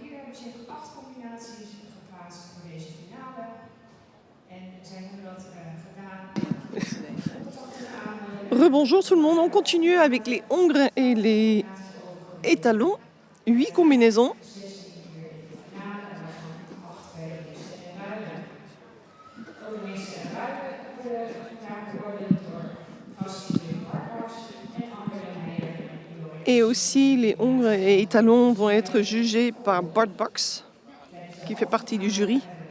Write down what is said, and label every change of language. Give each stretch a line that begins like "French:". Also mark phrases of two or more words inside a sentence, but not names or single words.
Dutch: hebben zich 8 combinaties geplaatst voor deze finale. En zij hebben dat gedaan.
French: Rebonjour tout le monde, on continue avec les hongres et les étalons. 8 combinaisons. Et aussi, les hongres et étalons vont être jugés par Bart Box, qui fait partie du jury.